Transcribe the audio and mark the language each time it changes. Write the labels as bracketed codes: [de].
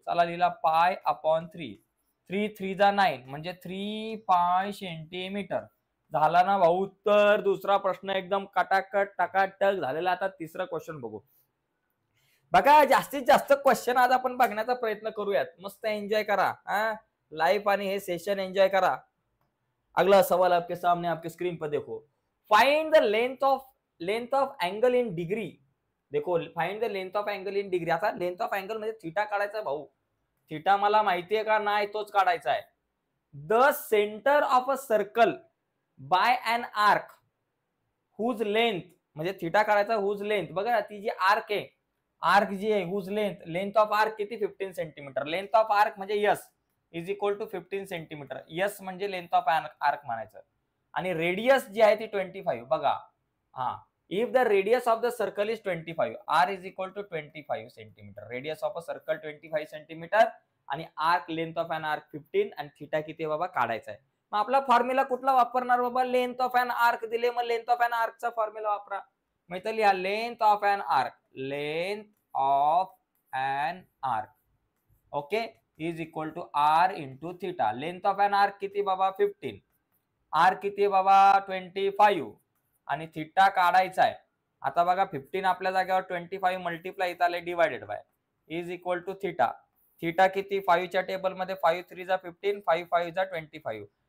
[mr] चला लिहिला pi upon 3. 3 3 जा 9 म्हणजे 3 पाय सेंटीमीटर. झाला ना भाऊ उत्तर. दुसरा प्रश्न एकदम कटाकट टकाटक झालेला. आता तिसरा क्वेश्चन बघू. बघा जास्तीत जास्त क्वेश्चन आज आपण बघण्याचा प्रयत्न करूयात. मस्त एंजॉय करा लाइफ आणि हे सेशन एंजॉय करा. [hi] अगला सवाल आपके सामने आपके स्क्रीन पर देखो. [en] Find the length of angle in degree. देखो find the length of angle in degree. [mr] आता लेंथ ऑफ एंगल म्हणजे थीटा काढायचा भाऊ. थीटा मला माहितीये का नाही तोच काढायचा आहे. [en] the centre of a circle by an arc whose length, [mr] म्हणजे थीटा काढायचा [en] Whose length. [mr] बघा ती जी आर्क आहे, आर्क जी आहे हुज लेंथ ऑफ आर्क किती 15 सेंटीमीटर. [en] Length of arc म्हणजे yes is equal to 15 centimetre. [mr] Yes म्हणजे लेंथ ऑफ आर्क म्हणायचं. आणि रेडियस जी आहे ती 25. [en] बघा if the radius of the circle is 25, R is equal to 25 centimetre. [mr] Radius of a circle 25 centimetre आणि arc length of an arc 15 आणि theta किती बाबा काढायचा आहे. मग आपला फॉर्म्युला कुठला वापरणार बाबा, लेंथ ऑफ एन आर्क दिले मग लेंथ ऑफ एन आर्कचा फॉर्म्युला वापरा. मग इथं लिहा length of an arc. [en] Length of an arc okay is equal to R into theta. [mr] Length of an arc किती बाबा 15, आर किती बाबा 25 आणि थीटा काढायचा आहे. आता बघा 15 आपल्या जागेवर 25 मल्टिप्लाय इथं आले divided by is equal to theta. Theta किती 5 च्या टेबल मध्ये 5 3 जा 15, 5 5 जा 25.